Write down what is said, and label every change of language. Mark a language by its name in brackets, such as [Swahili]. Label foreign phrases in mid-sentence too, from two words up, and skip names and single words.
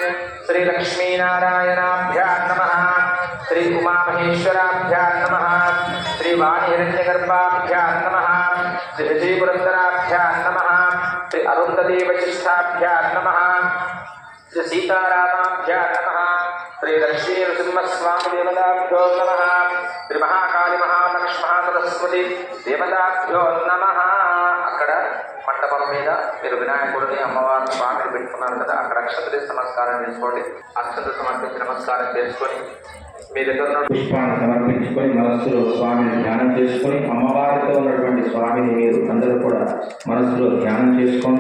[Sanskrit] श्रीलक्ष्मीनारायणाभ्यां नमः श्री उमामहेश्वराभ्यां नमः श्रीवाणीहिरण्यगर्भाभ्यां नमः श्री विजयपुरन्दराभ्यां नमः श्री अरुन्धतीवशिष्ठाभ्यां नमः श्री सीतारामाभ्यां नमः श्री लक्ष्मी नृसिंहस्वामी देवताभ्यो नमः श्री महाकाली महालक्ष्मी सरस्वती देवताभ्यो नमः [Telugu] అక్కడ మంటపం మీద మీరు వినాయకుడిని అమ్మవారి స్వామిని పెట్టుకున్నారు కదా, అక్కడ అక్షతలు నమస్కారం చేసుకోండి. అక్షతలు సమర్పించి నమస్కారం చేసుకొని మీ దగ్గర ఉన్న పుష్పాన్ని సమర్పించుకొని మనస్సులో స్వామిని ధ్యానం చేసుకొని అమ్మవారితో ఉన్నటువంటి స్వామిని మీరు అందరూ కూడా మనస్సులో ధ్యానం చేసుకోండి.